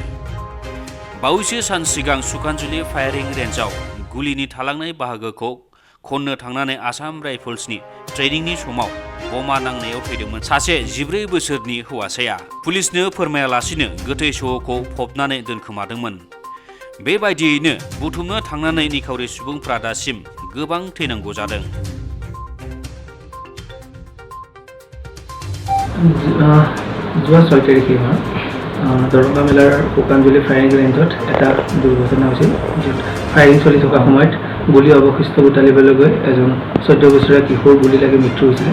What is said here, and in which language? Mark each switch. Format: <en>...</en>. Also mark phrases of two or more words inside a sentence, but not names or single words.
<brx>बावैसो सान सिगां सुखानजुलि फायारिं रेन्जआव गुलिनि थालांनाय बाहागोखौ खननो थांनानै आसाम राइफल्सनि ट्रेनिंनि समाव बमा नांनायाव थैदोंमोन सासे 14 बोसोरनि हौवासाया। पुलिसनो फोरमायालासिनो गोथै सह'खौ फबनानै दोनखोमादोंमोन। बेबायदियैनो बुथुमनो थांनानै निखावरि सुबुंफ्रा दासिम गोबां थैनांगौ जादों।</brx> <as>যোৱা 6 তাৰিখে দৰংগা মেলাৰ সুখানজুলি ফায়াৰিং ৰেঞ্জত এটা দুৰ্ঘটনা হৈছিল, য'ত ফায়াৰিং চলি থকা সময়ত গুলী অৱশিষ্ট বুটালিবলৈ গৈ এজন 14 বছৰীয়া কিশোৰ গুলী লাগি মৃত্যু হৈছিলে।</as>